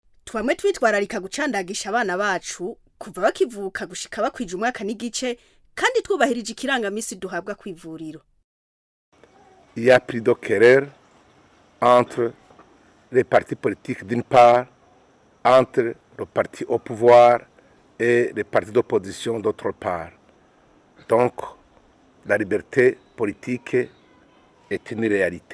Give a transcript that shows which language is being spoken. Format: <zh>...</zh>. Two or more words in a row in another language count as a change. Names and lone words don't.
<rn>twamwe twitwararika gucandagisha abana bacu kuva bakivuka gushika bakwije umwaka n'igice kandi twubahirije ikirangamisi duhabwa kw'ivuriro.</rn> <fr>Il y a plus de querelle entre les partis politiques d'une part, entre le parti au pouvoir et les partis d'opposition d'autre part. Donc, la liberté politique est une réalité.</fr>